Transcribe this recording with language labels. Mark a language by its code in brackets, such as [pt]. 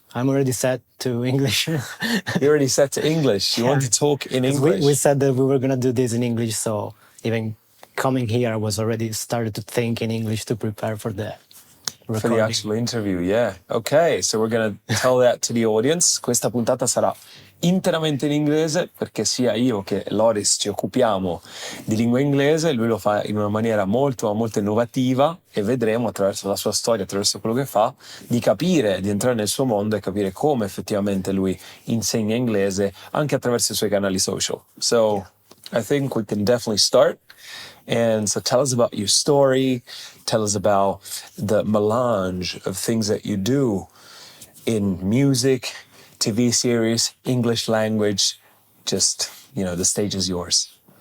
[en] I'm already set to English. You're already set to English. You want to talk in English? We said that we were gonna do this in English, so even coming here, I was already started to think in English to prepare for the For recording. the actual interview, yeah. Ok, so we're gonna tell that to the audience. [it] Questa puntata sarà interamente in inglese perché sia io che Loris ci occupiamo di lingua inglese, lui lo fa in una maniera molto innovativa e vedremo attraverso la sua storia, attraverso quello che fa, di capire, di entrare nel suo mondo e capire come effettivamente lui insegna inglese anche attraverso i suoi canali social. [en] So I think we can definitely start. And so tell us about your story, tell us about the melange of things that you do in music, TV series, English language, just, the stage is yours.